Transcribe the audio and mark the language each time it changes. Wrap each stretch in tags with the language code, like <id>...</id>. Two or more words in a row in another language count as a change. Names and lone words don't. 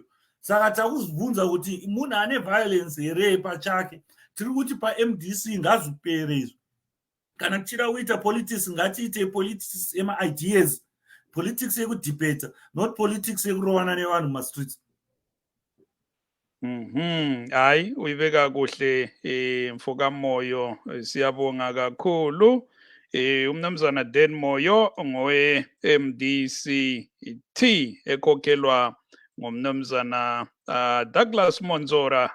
<sn>Saka takuzibvunza kuti munhu ane violence here pachake. Tiri kuti paMDC ngazvipere izvo. Kana tichida kuita politics ngatiite politics ema-ideas, politics yekudebata,</sn> <en>not politics</en> <sn>yekurovana nevanhu mumastreets.</sn> <nd>Hayi, uyibeka kuhle Mfokamoyo, siyabonga kakhulu. Umnumzana Denmoyo ngowe MDCT ekhokhelwa ngumnumzana Douglas Monzora.</nd>